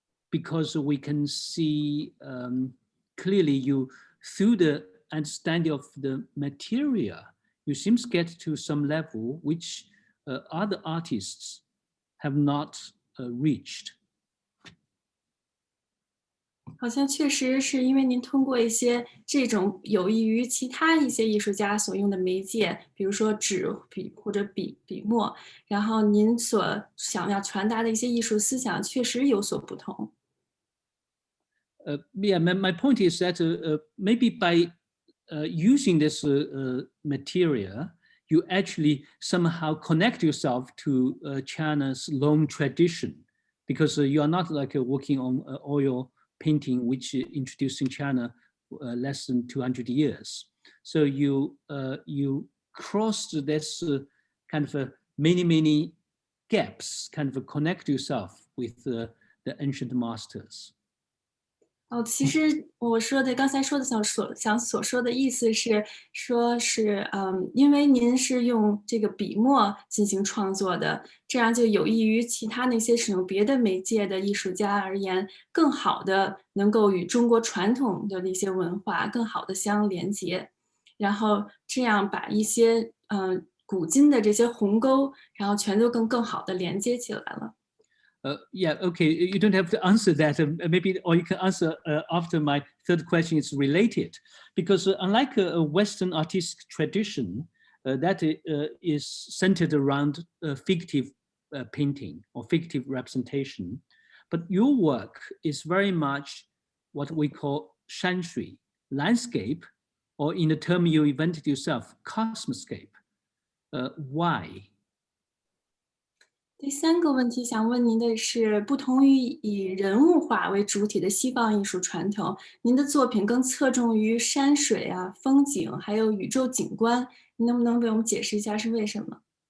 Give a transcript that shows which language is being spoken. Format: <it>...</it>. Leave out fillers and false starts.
<en>because we can see clearly you, through the understanding of the material, you seem to get to some level which other artists have not reached.</en> <zh>好像确实是因为您通过一些这种有益于其他一些艺术家所用的媒介，比如说纸笔或者笔墨，然后您所想要传达的一些艺术思想确实有所不同。</zh> <en>Yeah, my point is that maybe by using this material, you actually somehow connect yourself to China's long tradition, because you are not like working on oil painting, which introduced in China less than 200 years. So you crossed this kind of many gaps, kind of connect yourself with the ancient masters.</en> <zh>其实我说的刚才说的所说的意思是说是因为您是用这个笔墨进行创作的，这样就有益于其他那些使用别的媒介的艺术家而言，更好的能够与中国传统的一些文化更好的相连接，然后这样把一些古今的这些鸿沟，然后全都更好的连接起来了。</zh> <en>Yeah, okay, you don't have to answer that. Maybe, or you can answer after my third question is related. Because unlike a Western artistic tradition that is centered around fictive painting or fictive representation, but your work is very much what we call shanshui, landscape, or in the term you invented yourself, cosmoscape. Why?</en> <zh>第三个问题想问您的是，不同于以人物画为主体的西方艺术传统，您的作品更侧重于山水啊、风景，还有宇宙景观。您能不能为我们解释一下是为什么？</zh>